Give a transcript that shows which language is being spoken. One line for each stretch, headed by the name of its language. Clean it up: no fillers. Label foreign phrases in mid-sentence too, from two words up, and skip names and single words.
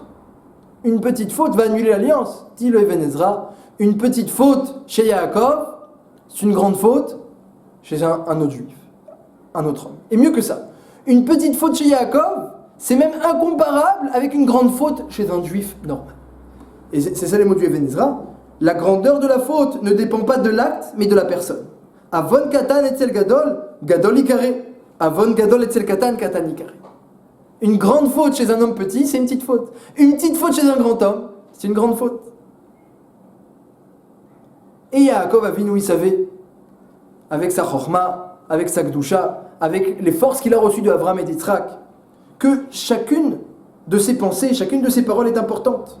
French: Une petite faute va annuler l'alliance. Dit le Even Ezra, une petite faute chez Yaakov, c'est une grande faute chez un autre juif, un autre homme. Et mieux que ça, une petite faute chez Yaakov, c'est même incomparable avec une grande faute chez un juif normal. Et c'est ça les mots du Even Ezra. La grandeur de la faute ne dépend pas de l'acte, mais de la personne.
Hebrew: עוון קטן אצל גדול, גדול יקרא. עוון גדול אצל קטן, קטן יקרא.
French: Une grande faute chez un homme petit, c'est une petite faute. Une petite faute chez un grand homme, c'est une grande faute. Et Yaakov Avinu, il savait, avec sa chorma, avec sa gdusha, avec les forces qu'il a reçues de Avram et d'Yitzhak, que chacune de ses pensées, chacune de ses paroles est importante.